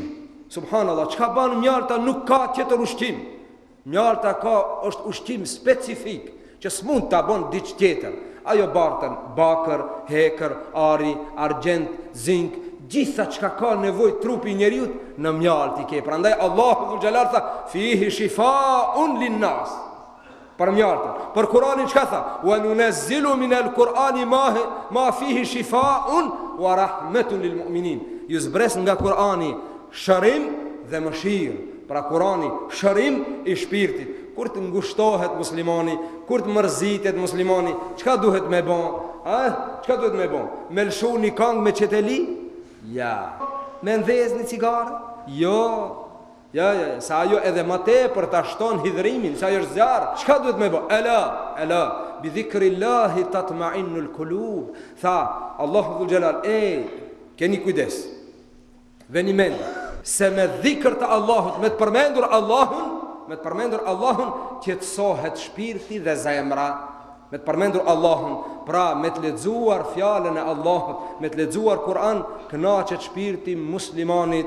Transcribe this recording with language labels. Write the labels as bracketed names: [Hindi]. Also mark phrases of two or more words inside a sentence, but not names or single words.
[Albanian] Subhanallah, çka bën mjalta nuk ka tjetër ushqim. Mjalta është ushqim specifik që s'mund ta bën diç tjetër. Ajo bartën bakër, hekër, ari, argjent, zink, gjitha çka ka nevojë trupi i njeriu në mjalt i ke. Prandaj [Arabic] الله ذو الجلال [Albanian] tha, [Arabic] فيه شفاء للناس. [Albanian] Për mjaltën. Për Kur'anin çka tha? [Arabic] وننزل من القرآن ما فيه شفاء ورحمة للمؤمنين. [Albanian] ju zbres nga Kurani shërim dhe mëshirë. Pra Kurani shërim i shpirtit. Kur të ngushtohet muslimani, kur të mërzitet muslimani, çka duhet me bon? Çka duhet me bon? Me lëshu një këngë me qeteli? Ja. Me ndhez një cigarë? Jo. Ja, sa ajo edhe më tepër ta shton hidhrimin, sa ajo është zjarr. Çka duhet me bon? [Arabic] ألا بذكر الله تطمئن القلوب. [Albanian] Tha [Arabic] الله ذو الجلال, [Albanian] keni kujdes. Veni mend se me dhikr të Allahut, me të përmendur Allahun, qetësohet shpirti dhe zemra. Me të përmendur Allahun, pra me të lexuar fjalën e Allahut, me të lexuar Kur'an, kënaqet shpirti muslimanit.